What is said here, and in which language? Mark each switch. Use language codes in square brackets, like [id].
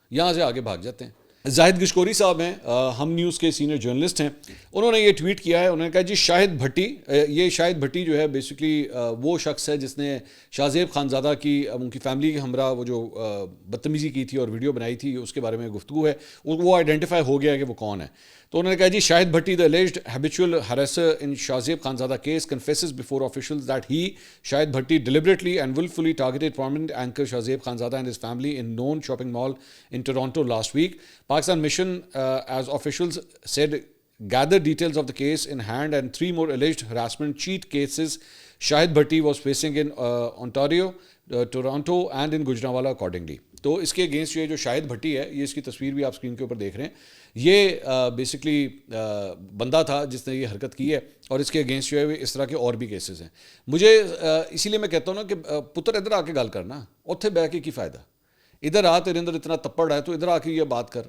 [ur] یہاں سے آگے بھاگ جاتے ہیں. زاہد گشکوری صاحب ہیں، ہم نیوز کے سینئر جرنلسٹ ہیں. انہوں نے یہ ٹویٹ کیا ہے، انہوں نے کہا جی شاہد بھٹی، یہ شاہد بھٹی جو ہے بیسکلی وہ شخص ہے جس نے شاہ زیب خانزادہ کی ان کی فیملی کے ہمراہ وہ جو بدتمیزی کی تھی اور ویڈیو بنائی تھی، اس کے بارے میں گفتگو ہے، وہ آئیڈینٹیفائی ہو گیا کہ وہ کون ہے. تو انہوں نے کہا جی [en] Shahid Bhatti the alleged habitual harasser in Shah Zeb Khanzada case confesses before officials that he, Shahid Bhatti, deliberately and willfully targeted prominent anchor Shah Zeb Khanzada and his family in known shopping mall in Toronto last week. Pakistan Mission, as officials said, gathered details of the case in hand and 3 more alleged harassment cheat cases Shahid Bhatti was facing in Ontario, Toronto and in Gujranwala accordingly. [ur] تو اس کے against یہ جو شاہد بھٹی ہے، یہ اس کی تصویر بھی آپ اسکرین کے اوپر دیکھ رہے ہیں، یہ بیسکلی بندہ تھا جس نے یہ حرکت کی ہے اور اس کے اگینسٹ جو ہے اس طرح کے اور بھی کیسز ہیں. مجھے اسی لیے میں کہتا ہوں نا کہ [pa] پتر ادھر آ کے گل کرنا، اتھے بہ کے کی فائدہ، [ur] ادھر آ تیرے اندر اتنا تپڑ ہے تو ادھر آ کے یہ بات کر.